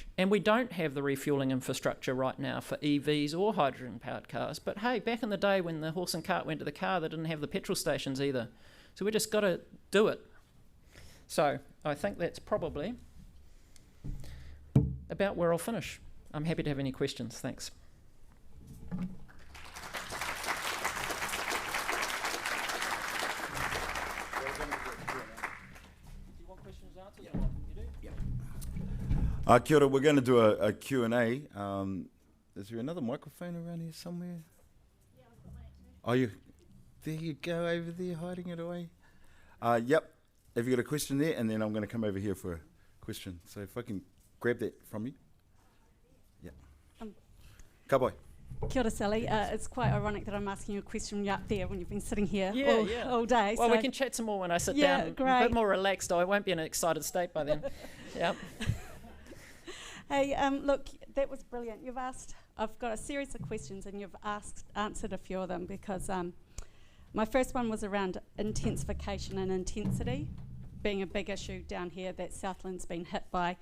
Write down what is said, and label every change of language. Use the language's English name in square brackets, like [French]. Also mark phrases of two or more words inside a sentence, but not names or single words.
[English] And we don't have the refueling infrastructure right now for EVs or hydrogen-powered cars. But hey, back in the day when the horse and cart went to the car, they didn't have the petrol stations either. So we just got to do it. So I think that's probably about where I'll finish. I'm happy to have any questions. Thanks. [Māori] Kia ora, [English] we're going to do a Q&A. Is there another microphone around here somewhere? Yeah, I've got one actually. There you go, over there, hiding it away. Yep, have you got a question there? And then I'm going to come over here for a question. So if I can grab that from you. Yeah. Cowboy. [Māori] Kia ora, [English] Sally. It's quite ironic that I'm asking you a question up there when you've been sitting here all day. Well, so we can chat some more when I sit down. Great. A bit more relaxed. I won't be in an excited state by then. Yep. Hey, look, that was brilliant. I've got a series of questions and you've answered a few of them, because my first one was around intensification and intensity being a big issue down here that Southland's been hit by.